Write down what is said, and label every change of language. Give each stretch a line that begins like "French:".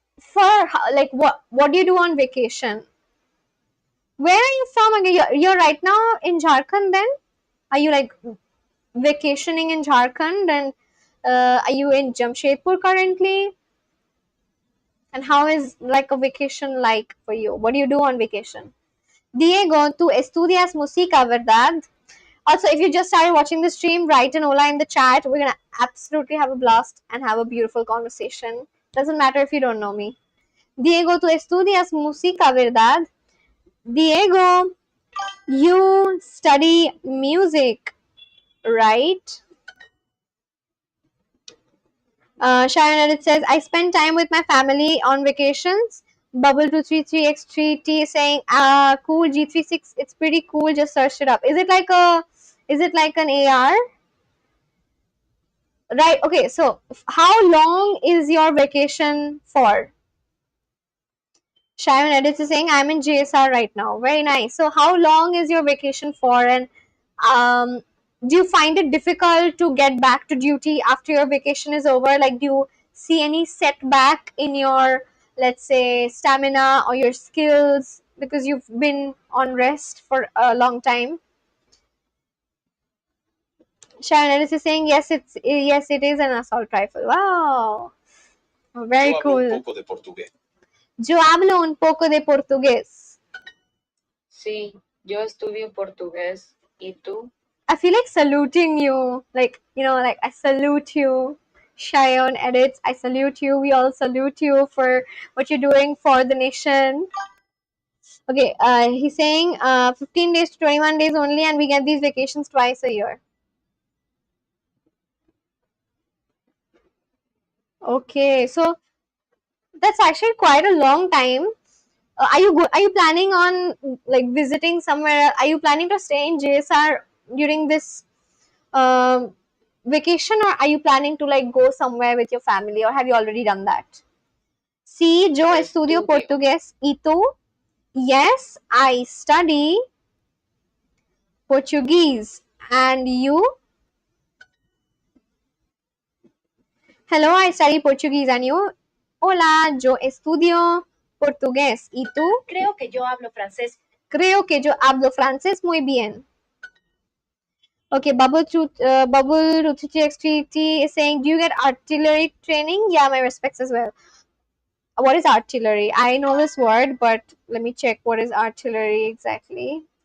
English: for like what do you do on vacation? Where are you from again? You're right now in Jharkhand. Then are you like vacationing in Jharkhand? And are you in Jamshedpur currently? And how is like a vacation like for you? What do you do on vacation?
Spanish: Diego, tú estudias música, ¿verdad?
English: Also, if you just started watching the stream, write an hola in the chat. We're gonna absolutely have a blast and have a beautiful conversation. Doesn't matter if you don't know me.
Spanish: Diego, tú estudias música, ¿verdad?
English: Diego, you study music, right? Sharon Edit says, I spend time with my family on vacations. Bubble233x3t is saying, cool G36, it's pretty cool, just search it up. Is it like an AR? Right, okay, so how long is your vacation for? Sharon Edits is saying, I'm in JSR right now. Very nice. So how long is your vacation for? And um, do you find it difficult to get back to duty after your vacation is over? Like, do you see any setback in your, let's say, stamina or your skills because you've been on rest for a long time? Sharon Ellis is saying yes, it is an assault rifle. Wow, very
Spanish: Yo hablo un poco de portugués. Yo hablo un poco de portugués. Sí, yo estudio portugués. ¿Y tú?
English: I feel like saluting you, like like I salute you. Cheyenne Edits, I salute you. We all salute you for what you're doing for the nation. Okay, he's saying 15 days to 21 days only, and we get these vacations twice a year. Okay, so that's actually quite a long time. Are you planning on like visiting somewhere? Are you planning to stay in JSR during this um, vacation, or are you planning to like go somewhere with your family, or have you already done that?
Spanish: Sí, yo estudio portugués. ¿Y tú?
English: Yes, I study Portuguese. And you? Hello, I study Portuguese. And you?
Spanish: Hola, yo estudio portugués. ¿Y tú? Creo que yo hablo francés. Creo que yo hablo francés muy bien.
English: Okay, Bubble XTT is saying, do you get artillery training? Yeah, my respects as well. What is artillery? I know this word, but let me check what is artillery exactly.